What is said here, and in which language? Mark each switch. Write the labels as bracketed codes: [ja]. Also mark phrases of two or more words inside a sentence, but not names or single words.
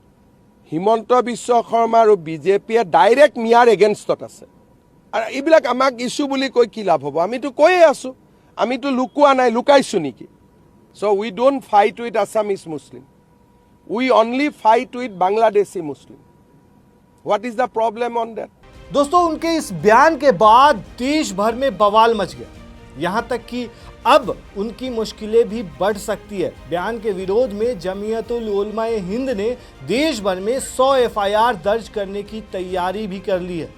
[as] হিমন্ত বিশ্ব শৰ্মা আৰু বিজেপিয়ে ডাইৰেক্ট মিয়াৰ এগেইনষ্টত আছে। আৰু এইবিলাক আমাক ইছ্যু বুলি কৈ কি লাভ হ'ব? আমিতো কৈয়ে আছোঁ, আমিতো লুকুৱা নাই, লুকাইছোঁ নেকি? [en] So we don't fight with Assamese Muslim, we only fight with Bangladeshi Muslim. What is the problem on that? [hi] दोस्तों, उनके इस बयान के बाद देश भर में बवाल मच गया, यहां तक कि अब उनकी मुश्किलें भी बढ़ सकती है। बयान के विरोध में जमीयतुल उलमा-ए हिंद ने देश भर में 100 एफआईआर दर्ज करने की तैयारी भी कर ली है।